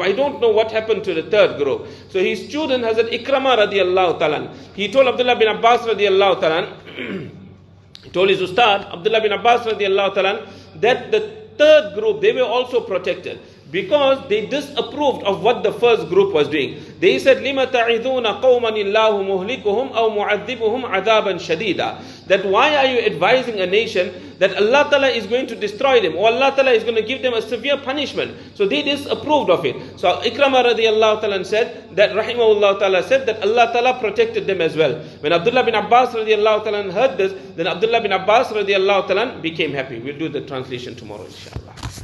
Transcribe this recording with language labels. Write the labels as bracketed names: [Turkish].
[English] I don't know what happened to the third group. So his student Hazrat Ikrama radiallahu ta'ala, he told Abdullah bin Abbas radiallahu ta'ala, he told his Ustad, Abdullah bin Abbas radiallahu ta'ala, that the third group, they were also protected because they disapproved of what the first group was doing. [Arabic] They said, لِمَ تَعِذُونَ قَوْمًا اللَّهُ مُهْلِكُهُمْ أَوْ مُعَذِّبُهُمْ عَذَابًا شَدِيدًا. [English] That why are you advising a nation that Allah Ta'ala is going to destroy them, or Allah Ta'ala is going to give them a severe punishment? So they disapproved of it. So Ikrama radiallahu ta'ala said that, rahimahullah ta'ala said that Allah Ta'ala protected them as well. When Abdullah bin Abbas radiallahu ta'ala heard this, then Abdullah bin Abbas radiallahu ta'ala became happy. We'll do the translation tomorrow inshallah.